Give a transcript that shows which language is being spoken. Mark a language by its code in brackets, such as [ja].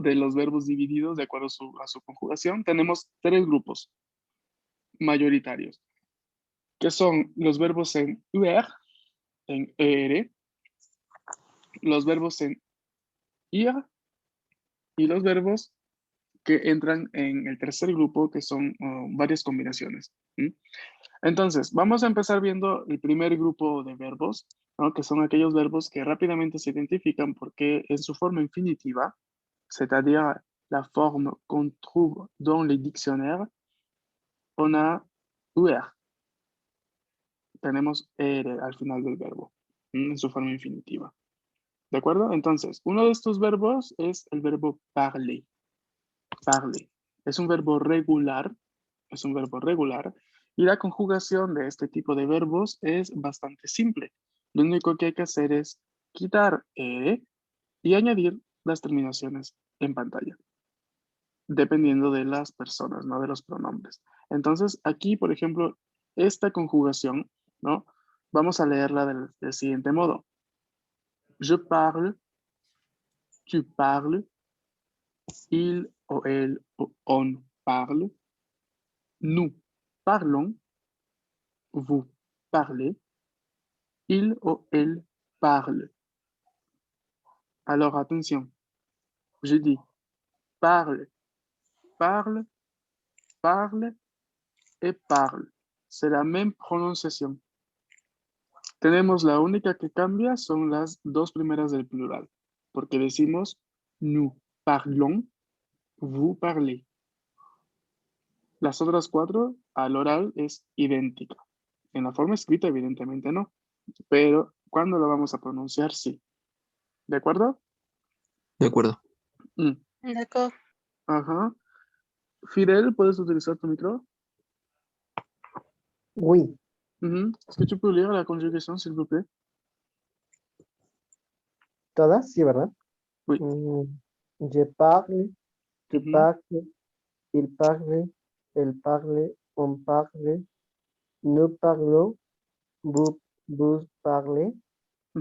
[es] De los verbos divididos de acuerdo a su conjugación, tenemos tres grupos mayoritarios, que son los verbos en UR, en ER, los verbos en IR y los verbos que entran en el tercer grupo, que son varias combinaciones. ¿Sí? Entonces, vamos a empezar viendo el primer grupo de verbos, ¿no? Que son aquellos verbos que rápidamente se identifican porque en su forma infinitiva, [fr] c'est-à-dire la forme qu'on trouve dans les dictionnaires, [es] on a UR. Tenemos ER al final del verbo, en su forma infinitiva. ¿De acuerdo? Entonces, uno de estos verbos es el verbo parler. Parler. Es un verbo regular, es un verbo regular, y la conjugación de este tipo de verbos es bastante simple. Lo único que hay que hacer es quitar y añadir las terminaciones en pantalla, dependiendo de las personas, no de los pronombres. Entonces, aquí, por ejemplo, esta conjugación, ¿no? Vamos a leerla del siguiente modo. [fr] Je parle, tu parles, il o elle o on parle, nous parlons, vous parlez, il o elle parle. Alors attention, je dis parle, parle, parle et parle. C'est la même prononciation. [es] Tenemos la única que cambia son las dos primeras del plural, porque decimos [fr] nous parlons, vous parlez. [es] Las otras cuatro al oral es idéntica. En la forma escrita, evidentemente no, pero cuando lo vamos a pronunciar, sí. ¿De acuerdo? De acuerdo. [fr] D'accord. Ajá. [es] Fidel, ¿puedes utilizar tu micro? [fr] Oui, Est-ce que tu peux lire la conjugación, s'il vous plaît? [es] todas, sí, ¿verdad? [fr] Oui. Je parle, tu Mhm. parles, il parle, elle parle, on parle, nous parlons, vous parlez, il